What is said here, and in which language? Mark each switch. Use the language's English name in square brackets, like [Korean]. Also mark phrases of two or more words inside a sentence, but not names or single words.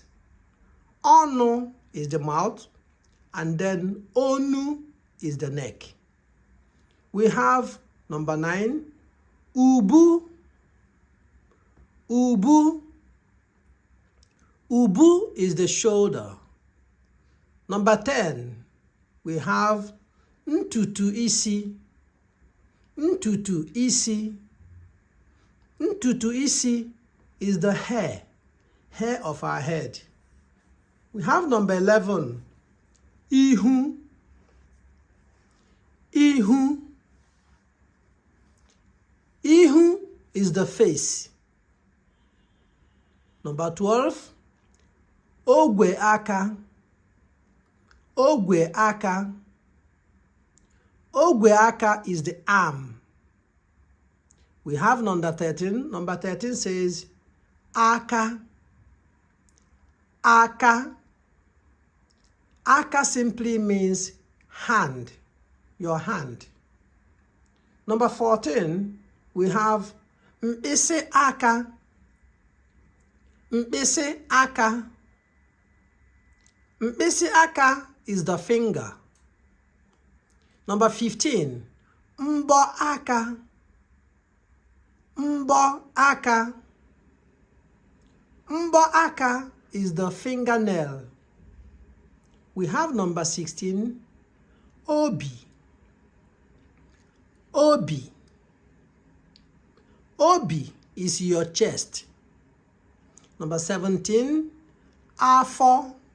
[English] Ọnụ is the mouth and then onu is the neck. We have number 9, ubu. Ubu. Ubu is the shoulder. Number 10, we have [Igbo] ntutu isi. Ntutu isi. Ntutu isi [English] is the hair of our head. We have number 11, ihu. Ihu. Ihu is the face. Number 12, [Igbo] ogwe aka. Ogwe aka. Ogwe aka [English] is the arm. We have number 13. Number 13 says aka. Aka. Aka simply means hand, your hand. Number 14, we have [Igbo] mkpịsị aka. Mkpịsị aka. Mkpịsị aka [English] is the finger. Number 15, [Igbo] mbọ aka. Mbọ aka. Mbọ aka [English] is the fingernail. We have number 16, obi. Obi. Obi is your chest. Number 17, afọ.